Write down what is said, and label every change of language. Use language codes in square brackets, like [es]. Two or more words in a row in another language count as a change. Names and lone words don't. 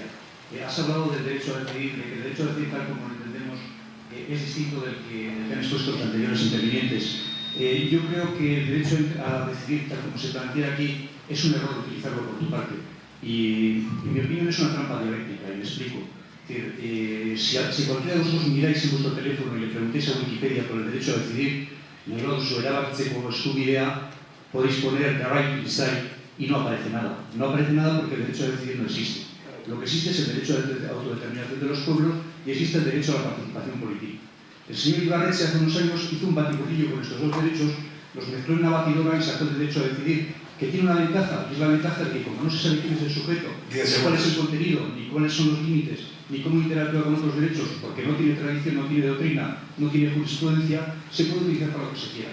[es] Has hablado del derecho a decidir, de que el derecho a decidir, tal como lo entendemos, es distinto del que han expuesto los anteriores intervinientes. Yo creo que el derecho a decidir, tal como se plantea aquí, es un error utilizarlo por tu parte. Y en mi opinión es una trampa dialéctica, y me explico. Si cualquiera de vosotros miráis en vuestro teléfono y le preguntéis a Wikipedia por el derecho a decidir, [eu] erabakitzeko eskubidea, [es] podéis poner [en] the right to decide [es] y no aparece nada. No aparece nada porque el derecho a decidir no existe. Lo que existe es el derecho a autodeterminación de los pueblos y existe el derecho a la participación política. El señor Ibarretxe hace unos años hizo un batiburrillo con estos dos derechos, los mezcló en una batidora y sacó el derecho a decidir, que tiene una ventaja, que es la ventaja de que como no se sabe quién es el sujeto, ni cuál es el contenido, ni cuáles son los límites, ni cómo interactúa con otros derechos, porque no tiene tradición, no tiene doctrina, no tiene jurisprudencia, se puede utilizar para lo que se quiera.